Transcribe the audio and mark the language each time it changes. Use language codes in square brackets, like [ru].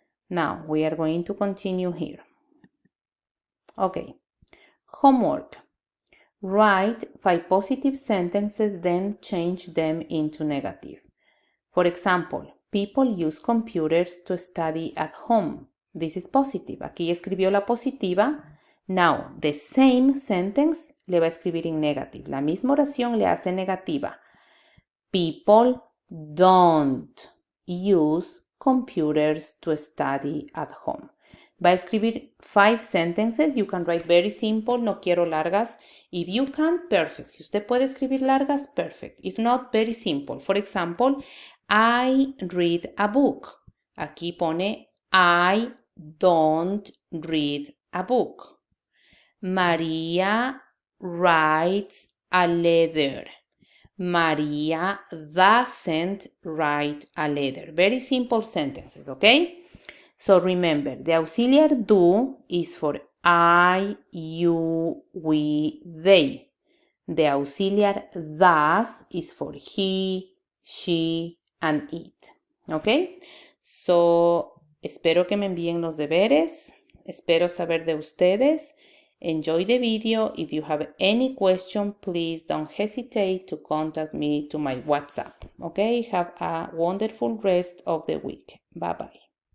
[en] Now we are going to continue here. Okay, homework. Write 5 positive sentences, then change them into negative. For example, people use computers to study at home. This is positive. [es] Aquí escribió la positiva. [en] Now, the same sentence [es] le va a escribir en negative. La misma oración le hace negativa. [en] People don't use computers to study at home. [es] Va a escribir [en] 5 sentences. You can write very simple, [es] no quiero largas. [en] If you can, perfect. [es] Si usted puede escribir largas, perfect. [en] If not, very simple. For example, I read a book. [es] Aquí pone [en] I don't read a book. Maria writes a letter. Maria doesn't write a letter. Very simple sentences, okay? So remember, the auxiliary do is for I, you, we, they. The auxiliary does is for he, she, and it. Okay? [es] So, espero que me envíen los deberes. Espero saber de ustedes. [en] Enjoy the video. If you have any question, please don't hesitate to contact me to my WhatsApp. Okay? Have a wonderful rest of the week. Bye-bye.